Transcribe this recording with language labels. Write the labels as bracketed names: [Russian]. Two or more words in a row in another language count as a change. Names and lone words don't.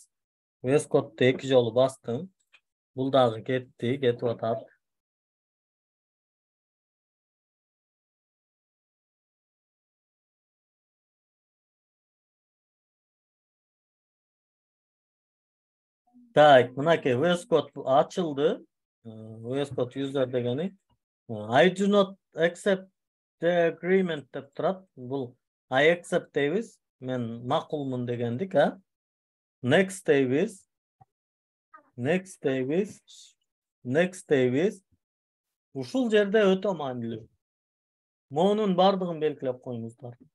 [Kyrgyz] VS Code'ду 2 жолу бастым. Бул дагы кетип атат. Так, мынакей VS Code ачылды. VS Code user дегени. [English] I do not accept the agreement [Kyrgyz] деп турат. Бул [English] I accept [Kyrgyz] дейбиз. Мен макулмун дегендик, а? Next дейбиз. Next дейбиз. Next дейбиз. Ушул жерде өтө маанилүү. Монун бардыгын белгилеп коюңуздар.